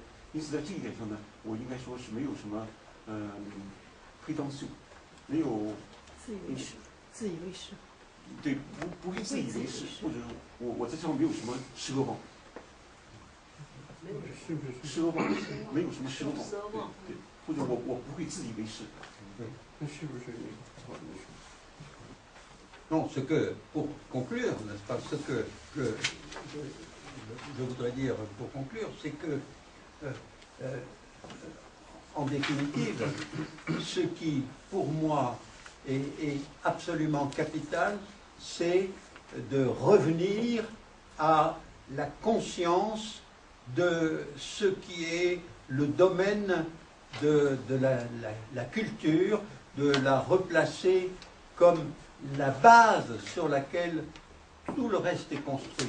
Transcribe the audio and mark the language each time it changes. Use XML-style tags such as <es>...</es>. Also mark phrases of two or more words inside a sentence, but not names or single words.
<zh>因此在这一点上呢，我应该说是没有什么prétention，没有自以为是，对，不会自以为是，或者我在上面没有什么奢望，奢望没有什么奢望，对，或者我不会自以为是，那是不是好的说</zh> <fr>？Non, ce que, pour conclure, n'est-ce pas, ce que je voudrais dire pour conclure, c'est que, en définitive, ce qui, pour moi, est absolument capital, c'est de revenir à la conscience de ce qui est le domaine de la culture, de la replacer comme la base sur laquelle tout le reste est construit.</fr>